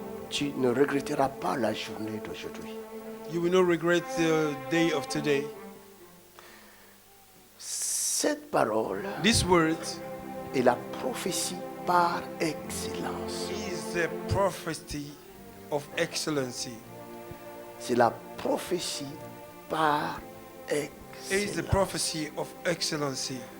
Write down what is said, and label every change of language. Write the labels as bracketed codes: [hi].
[fr] tu ne regretteras pas la journée d'aujourd'hui. [en] you will not regret the day of today. [fr] Cette parole [en] This word [fr] est la prophétie par excellence. [en] is the prophecy of excellency. [fr] C'est la prophétie par [en] It is the [fr] excellence. [en] prophecy of excellency.